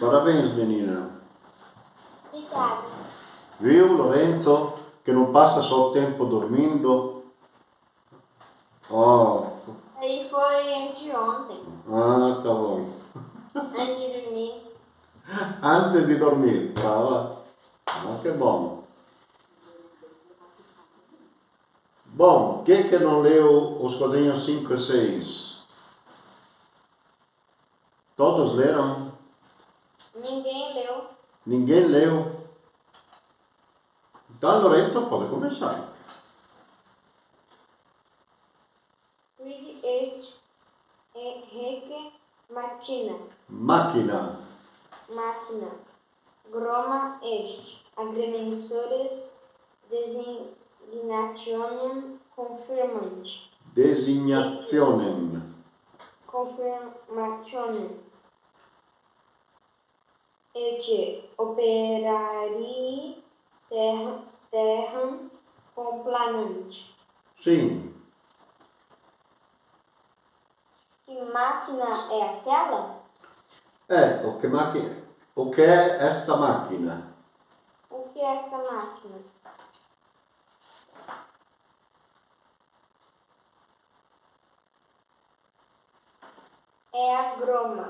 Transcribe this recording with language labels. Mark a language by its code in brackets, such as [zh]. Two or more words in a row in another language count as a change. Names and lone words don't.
[pt] Parabéns, menina. Obrigada. Viu, Lorenzo, que não passa só o tempo dormindo? Oh. Aí foi anteontem, Ah, tá bom. antes de dormir. [it] Antes di dormire, brava. Ma che buono. [pt] Bom, quem é que não leu os quadrinhos 5 e 6? Todos leram? Ninguém leu. Ninguém leu? Então, Lorenzo pode começar. [la] Quid est Hece [pt] Máquina. [la] Machina. Groma est. Agrimensores designationem confirmant. Designationem. Confirmationem. Et operarii terram complanant. [pt] Sim. Que máquina é aquela? O que é esta máquina? O que é esta máquina? É a groma.